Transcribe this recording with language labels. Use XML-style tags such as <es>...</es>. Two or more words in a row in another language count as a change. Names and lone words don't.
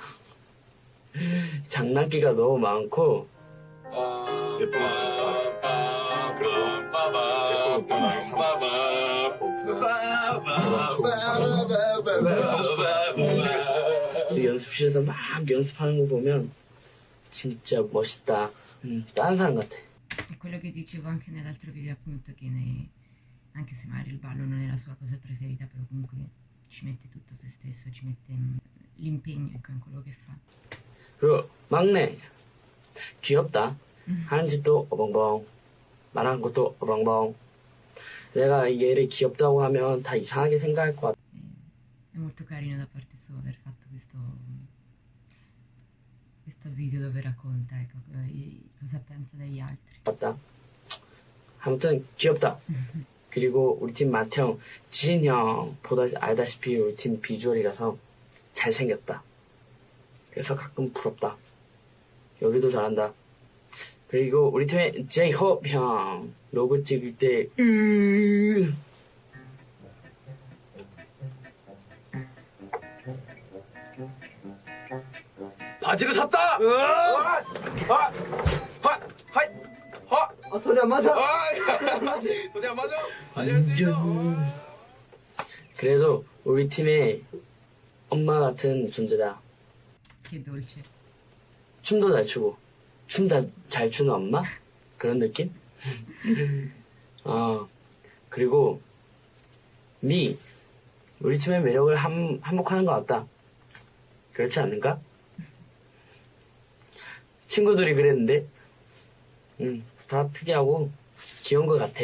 <ko>장난기가 너무 많고 연습실에서 막 연습하는 거 보면 진짜 멋있다. 다른 사람 같아.</ko> <it>È quello che dicevo anche nell'altro video, appunto, che anche se magari il ballo non è la sua cosa preferita, però comunque ci mette tutto se stesso, ci mette l'impegno, ecco, in quello che fa.</it> <ko>그리고 막내 귀엽다. 하는 짓도 어벙벙, 말하는 것도 어벙벙. 내가 얘를 귀엽다고 하면 다 이상하게 생각할 것 같아.</ko> <it>È molto carino da parte sua aver fatto questo video dove racconta, ecco, cosa pensa degli altri.</it> <ko>맞다. 아무튼 귀엽다. 그리고 우리 팀 맏형 지인 형 알다시피 우리 팀 비주얼이라서 잘생겼다. 그래서 가끔 부럽다. 요리도 잘한다. 그리고 우리 팀의 제이홉 형 로고 찍을 때 바지를 샀다! 소리 안 맞아. 소리 안 맞아? 아니할 수 있어. 그래도 우리 팀의 엄마 같은 존재다.</ko> <it>Che dolce.</it> <ko>춤도 잘 추고 춤 잘 추는 엄마? 그런 느낌? 그리고 우리 팀의 매력을 한몫하는 것 같다. 그렇지 않는가? 친구들이 그랬는데 다 특이하고 귀여운 것 같아.</ko>